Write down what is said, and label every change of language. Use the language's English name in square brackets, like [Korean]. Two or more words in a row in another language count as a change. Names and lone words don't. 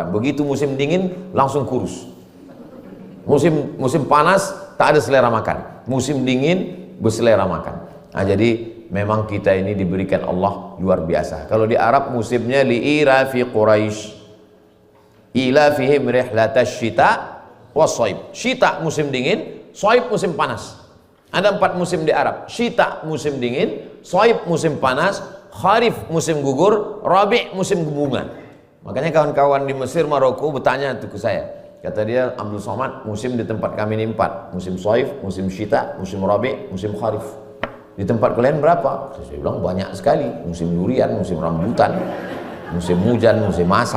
[Indonesian] Begitu musim dingin langsung kurus. Musim panas tak ada selera makan. Musim dingin berselera makan. Nah, jadi memang kita ini diberikan Allah luar biasa. Kalau di Arab musimnya [Arabic] لإيلاف قريش إيلافهم رحلة الشتاء والصيف. [Indonesian] Syita musim dingin, shaib musim panas. Ada 4 musim di Arab. Syita musim dingin, shaib musim panas, kharif musim gugur, rabi' musim bunga. Makanya kawan-kawan di Mesir, Maroko bertanya itu ke saya. Kata dia, Abdul Somad, musim di tempat kami ini 4. Musim shaib, musim syita, musim rabi', musim kharif. Di tempat kalian berapa? Saya bilang banyak sekali. Musim durian, musim rambutan, musim hujan, musim asap.